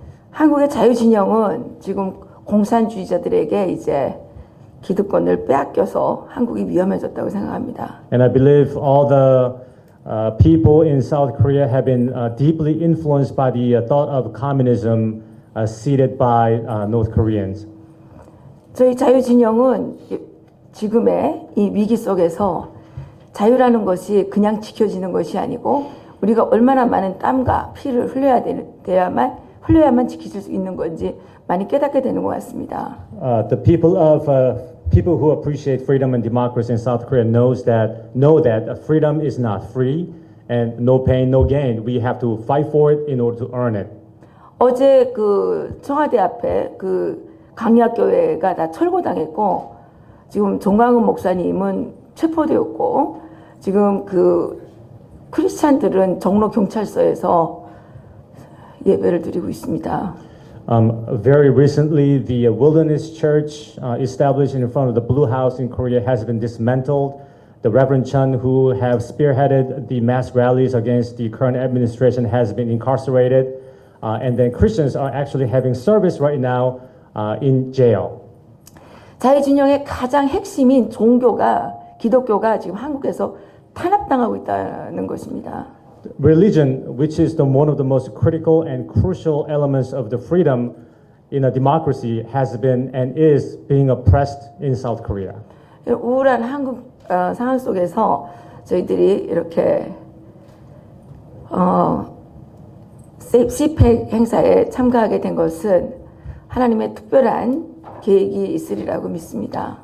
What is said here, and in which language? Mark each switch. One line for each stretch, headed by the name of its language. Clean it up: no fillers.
Korean: 한국의 자유진영은 지금 공산주의자들에게 이제 기득권을 빼앗겨서 한국이 위험해졌다고 생각합니다.
English: And I believe all the people in South Korea have been deeply influenced by the thought of communism seeded by North Koreans.
Korean: 저희 자유진영은 지금의 이 위기 속에서 자유라는 것이 그냥 지켜지는 것이 아니고 우리가 얼마나 많은 땀과 피를 흘려야만 지켜질 수 있는 건지 많이 깨닫게 되는 것 같습니다.
English: The people who appreciate freedom and democracy in South Korea know that freedom is not free and no pain, no gain. We have to fight for it in order to earn it.
Korean: 어제 그 청와대 앞에 그 강약교회가 다 철거당했고 지금 정광훈 목사님은 체포되었고 지금 그 크리스찬들은 종로 경찰서에서 예배를 드리고 있습니다.
English: Very recently, the Wilderness Church established in front of the Blue House in Korea has been dismantled. The Reverend Chun, who have spearheaded the mass rallies against the current administration, has been incarcerated. And then Christians are actually having service right now in jail.
Korean: 자유진영의 가장 핵심인 기독교가 지금 한국에서 탄압당하고 있다는 것입니다.
English: Religion, which is one of the most critical and crucial elements of the freedom in a democracy, has been and is being oppressed in South Korea.
Korean: 우울한 한국 상황 속에서 저희들이 이렇게 CPEC 행사에 참가하게 된 것은 하나님의 특별한 계획이 있으리라고 믿습니다.